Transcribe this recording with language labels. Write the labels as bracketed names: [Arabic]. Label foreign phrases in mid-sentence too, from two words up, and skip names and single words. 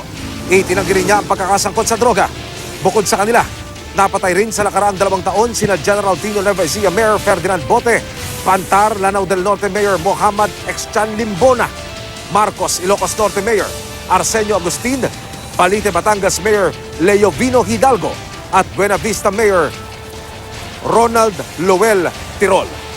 [Filipino] Itinanggi rin niya ang pagkakasangkot sa droga. Bukod sa kanila, napatay rin sa nakaraang 2 taon sina General Tino Nueva Ecija Mayor Ferdinand Bote, Pantar Lanao del Norte Mayor Mohammad Exchan Limbona, Marcos Ilocos Norte Mayor Arsenio Agustin, Palite Batangas Mayor Leo Vino Hidalgo at Buena Vista Mayor Ronald Lowell Tirol.